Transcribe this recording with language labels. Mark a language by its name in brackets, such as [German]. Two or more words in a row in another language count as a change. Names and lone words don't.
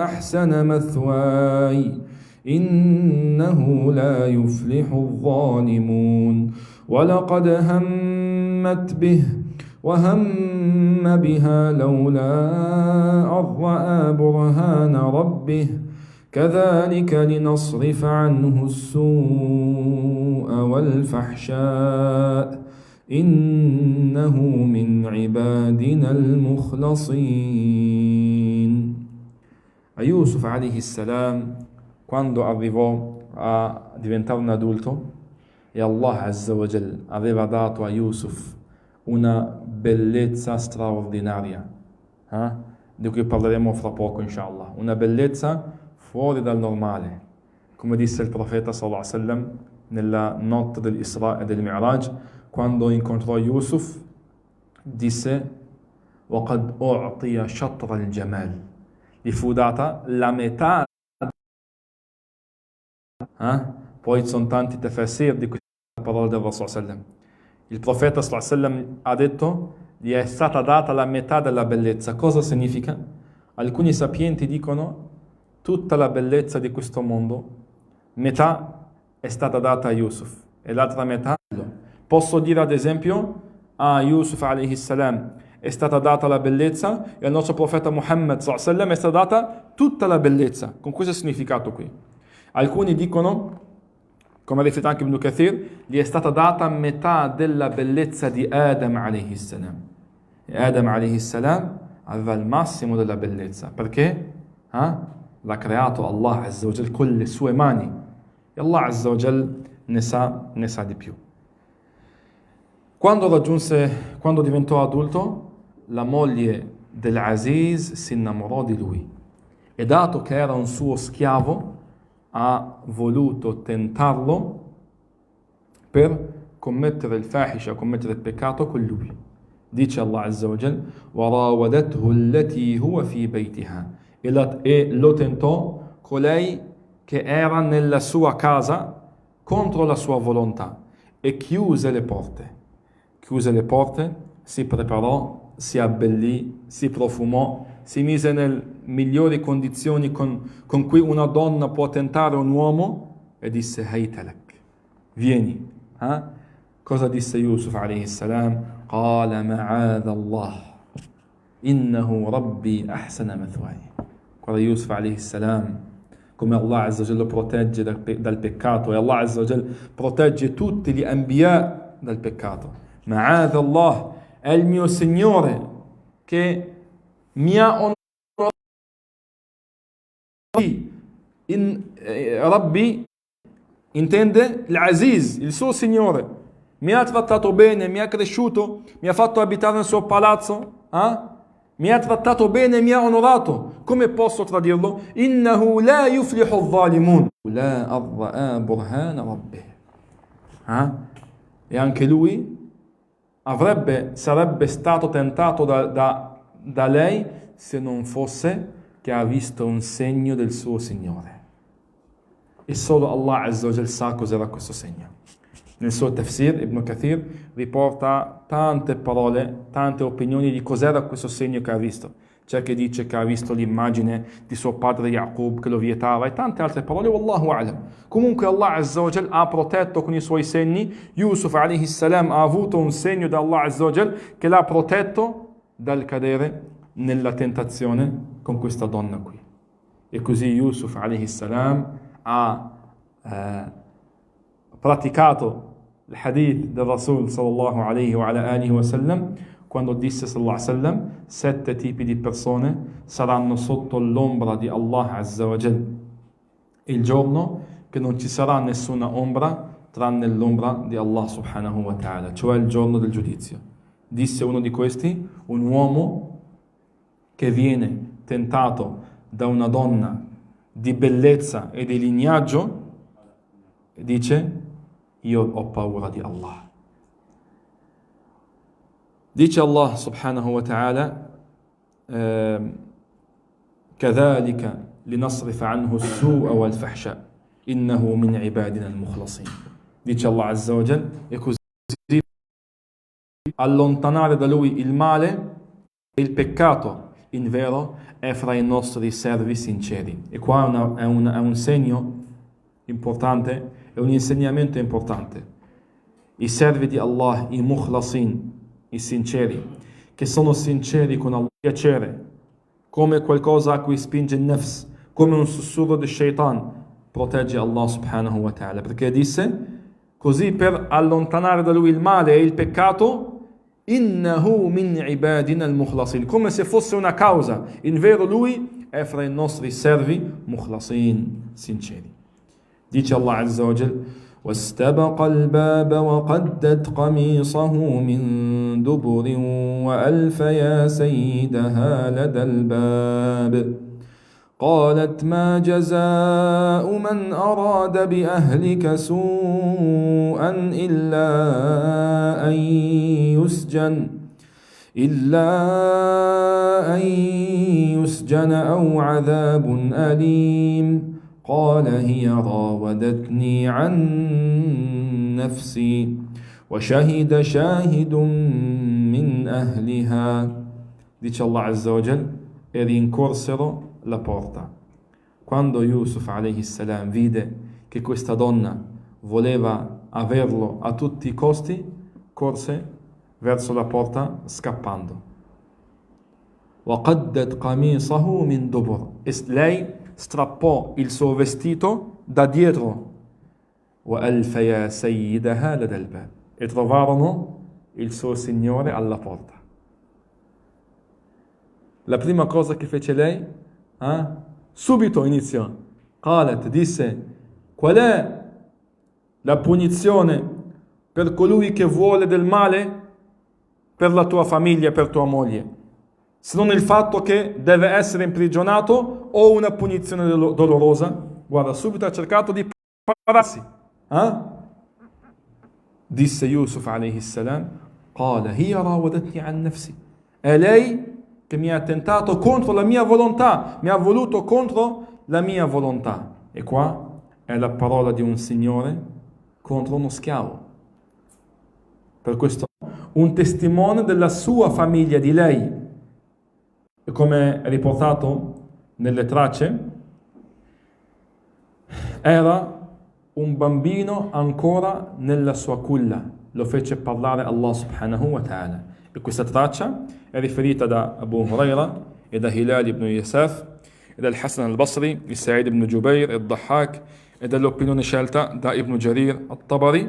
[Arabic] أحسن مثواي إنه لا يفلح الظالمون ولقد همت به وهم بها لولا أن رأى برهان ربه كذلك لنصرف عنه السوء والفحشاء إنه من عبادنا المخلصين. [Italian] A Yusuf [Arabic] عليه السلام, [Italian] quando arrivò a diventare un adulto e Allah [Arabic] عز و [Italian] Jal aveva dato a Yusuf una bellezza straordinaria, di cui parleremo fra poco inshallah, una bellezza fuori dal normale, come disse il profeta [Arabic] صلى الله عليه وسلم [Italian] nella notte dell'Isra e del Mi'raj, quando incontrò Yusuf disse [Arabic] وَقَدْ أُعْطِيَ شَطْرَ الْجَمَالِ, [Italian] gli fu data la metà. Poi ci sono tanti tafsir di questa parola del [Arabic] رسول سلم. [Italian] Il profeta sallam ha detto gli è stata data la metà della bellezza. Cosa significa? Alcuni sapienti dicono tutta la bellezza di questo mondo, metà è stata data a Yusuf e l'altra metà. Posso dire ad esempio a Yusuf [Arabic] عليه السلام [Italian] è stata data la bellezza e al nostro profeta Muhammad sallam è stata data tutta la bellezza. Con questo significato qui. Alcuni dicono, come ha riferito anche Ibn Kathir, gli è stata data metà della bellezza di Adam [Arabic] عليه السلام. [Italian] E Adam [Arabic] عليه السلام [Italian] aveva il massimo della bellezza. Perché? L'ha creato Allah [Arabic] عز وجل [Italian] con le sue mani. E Allah [Arabic] عز وجل [Italian] ne sa di più. Quando diventò adulto, la moglie dell'Aziz si innamorò di lui. E dato che era un suo schiavo, ha voluto tentarlo per commettere il fahisha, commettere il peccato con lui. Dice Allah [Arabic] عز وجل وَرَاوَدَتْهُ الَّتِي هُوَ فِي بَيْتِهَا, [Italian] e lo tentò colei che era nella sua casa contro la sua volontà e chiuse le porte, si preparò, si abbellì, si profumò, si mise nelle migliori condizioni con cui una donna può tentare un uomo e disse haytalak, vieni. Cosa disse Yusuf [Arabic] عليه السلام? قال معاذ الله إنه ربي أحسن مثواي. [Italian] Guarda Yusuf [Arabic] عليه السلام [Italian] come Allah [Arabic] عز وجل [Italian] lo protegge dal peccato, e Allah [Arabic] عز وجل [Italian] protegge tutti gli anbiya dal peccato. [Arabic] معاذ الله, [Italian] è il mio Signore che mi ha onorato. Rabbi intende l'Aziz, il suo Signore. Mi ha trattato bene, mi ha cresciuto, mi ha fatto abitare nel suo palazzo, mi ha trattato bene, mi ha onorato. Come posso tradirlo? [Arabic] إنه لا يفلح الظالمون لا رأى برهان ربه. [Italian] E anche lui sarebbe stato tentato da lei se non fosse che ha visto un segno del suo Signore. E solo Allah [Arabic] عز وجل [Italian] sa cos'era questo segno. Nel suo tafsir Ibn Kathir riporta tante parole, tante opinioni di cos'era questo segno che ha visto. C'è chi dice che ha visto l'immagine di suo padre Yaqub che lo vietava e tante altre parole, [Arabic] والله أعلم. [Italian] Comunque Allah [Arabic] عز وجل [Italian] ha protetto con i suoi segni. Yusuf [Arabic] عليه السلام [Italian] ha avuto un segno da Allah [Arabic] عز وجل [Italian] che l'ha protetto dal cadere nella tentazione con questa donna qui. E così Yusuf [Arabic] عليه السلام [Italian] ha praticato il hadith del Rasul [Arabic] صلى الله عليه و على آله و سلم, [Italian] quando disse [Arabic] صلى الله عليه وسلم [Italian] 7 tipi di persone saranno sotto l'ombra di Allah [Arabic] عز وجل [Italian] il giorno che non ci sarà nessuna ombra tranne l'ombra di Allah [Arabic] سبحانه وتعالى, [Italian] cioè il giorno del giudizio. Disse uno di questi, un uomo che viene tentato da una donna di bellezza e di lignaggio, dice io ho paura di Allah. Dice Allah [Arabic] سبحانه وتعالى كذلك لنصرف عنه السوء والفحشاء إنه من عبادنا المخلصين. [Italian] Dice Allah [Arabic] عز وجل, [Italian] e così allontanare da lui il male Il peccato, in vero, è fra i nostri servi sinceri. E qua è un segno importante, è un insegnamento importante. I servi di Allah, i mukhlasin, i sinceri, che sono sinceri con Allah, piacere, come qualcosa a cui spinge il nafs, come un sussurro di shaitan, protegge Allah [Arabic] سبحانه وتعالى. [Italian] Perché disse, così per allontanare da lui il male e il peccato, [Arabic] إنه من عبادنا المخلصين, [Italian] come se fosse una causa. In vero lui è fra i nostri servi mukhlasin, sinceri. [Arabic] Dice Allah عز وجل, واستبق الباب وقدت قميصه من دبر وألف يا سيدها لدى الباب قالت ما جزاء من أراد بأهلك سوءا إلا أن يسجن أو عذاب أليم قال هي راودتني عن نفسي وشهد شاهد من أهلها. [Italian] Dice Allah [Arabic] عز وجل, [Italian] e rincorsero la porta. Quando Yusuf [Arabic] عليه السلام [Italian] vide che questa donna voleva averlo a tutti i costi, corse verso la porta scappando. [Arabic] وَقَدَّتْ قَمِيصَهُ مِنْ دُبُرٍ, [Italian] e lei strappò il suo vestito da dietro. [Arabic] وَأَلْفَ يَا سَيِّدَهَا لَدَى الْبَابِ, [Italian] e trovarono il suo signore alla porta. La prima cosa che fece lei, subito iniziò. قالت, disse, qual è la punizione per colui che vuole del male per la tua famiglia, per tua moglie, se non il fatto che deve essere imprigionato o una punizione dolorosa? Guarda, subito ha cercato di pararsi. Disse Yusuf [Arabic] عليه السلام, قال هي راودتني عن نفسي, [Italian] è lei che mi ha tentato contro la mia volontà, mi ha voluto contro la mia volontà. E qua è la parola di un signore contro uno schiavo. Per questo un testimone della sua famiglia, di lei. E come è riportato nelle tracce, era un bambino ancora nella sua culla. Lo fece parlare Allah [Arabic] سبحانه وتعالى. [Italian] E questa traccia è riferita da Abu Huraira e da Hilal ibn Yasaf e dal Hassan al-Basri, il Sa'id ibn Jubair, il Dahhak e dall'opinione scelta da Ibn Jarir al-Tabari.